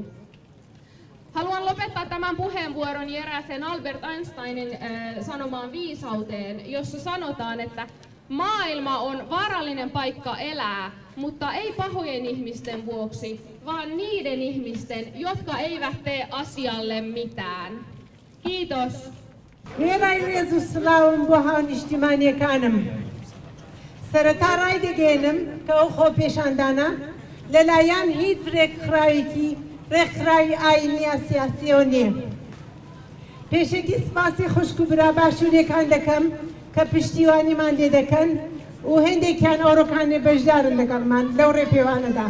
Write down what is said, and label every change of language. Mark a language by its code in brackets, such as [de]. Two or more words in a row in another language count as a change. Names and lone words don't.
[fi] Haluan lopettaa tämän puheenvuoron erääseen Albert Einsteinin sanomaan viisauteen, jossa sanotaan, että maailma on vaarallinen paikka elää, mutta ei pahojen ihmisten vuoksi, vaan niiden ihmisten, jotka eivät tee asialle mitään. Kiitos. [ckb] ئێرانیەکانم سەرەتا ڕای دەگەێنم کە ئەو خۆپێشاندانە لەلایەن هیچ ڕێکخراوی ئاینیە سیاسیەوە نییە. پێشێکی سپاسی خوشک و برا باشوورێکان دەکەم کە پشتیوانیمان لێ دەکەن و هێندێکیان ئەوڕۆکانێ بەشدارن لەگەڵمان لەو ڕێپێوانەدا.